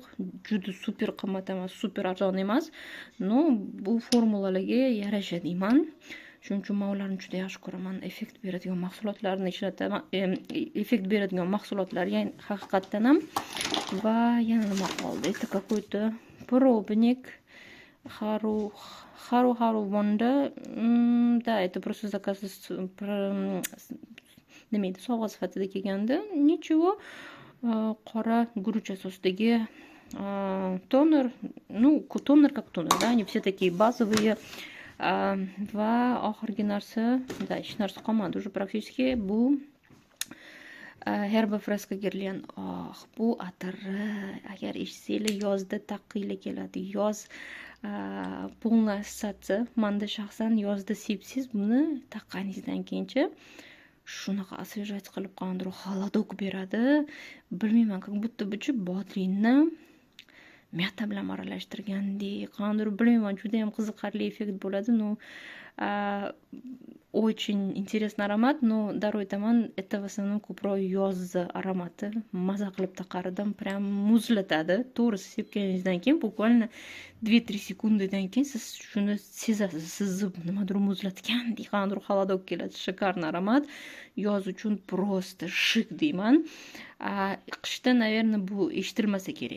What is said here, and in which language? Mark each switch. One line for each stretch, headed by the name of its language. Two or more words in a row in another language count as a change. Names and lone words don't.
Uzbek: Juda super qimmat emas, super arzon emas. No, bu formulalarga yarasha deyman. Shuning uchun men ularni juda yaxshi ko'raman. Effekt beradigan mahsulotlarni ishlataman. Effekt beradigan mahsulotlar, ya'ni haqiqatdan ham. Va yana nima qoldi?
Russian: Это какой-то пробник. Хару Wanda. Да, это просто заказ
Uzbek: nima edi, sovg'a sifatida kelgandi.
Russian: Ничего.
Uzbek: Qora guruch asosidagi toner, toner как toner,
Russian: да, они все такие базовые.
Uzbek: Va oxirgi narsa, да, hech narsa qolmadi
Russian: уже практически.
Uzbek: Bu Herba Fresca Guerlain. Bu atirni agar eshitsanglar yozda taqiylar keladi. Yoz
Russian: полный ассоциация.
Uzbek: Menda shaxsan yozda sepsiz buni taqqaningizdan keyincha shunaqa освежать qilib qandir холодок beradi. Bilmayman,
Russian: как будто
Uzbek: bu bodringni meta bilan aralashtirgandek, qandir bilmayman, juda ham qiziqarli effekt bo'ladi. Очень интересный аромат, но дару aytaman, это в основном ko'proq yoz aromati. Maza qilib taqardim, prям muzlatadi. To'g'risi sepganingizdan keyin bukvalno 2-3 sekundadan keyin siz shuni sezasiz. Sizni nimadir muzlatgandek, qandir холодок keladi. Shikarni aromat. Yoz uchun просто shik deyman. Qishda, наверное, bu eshitilmasa kerak.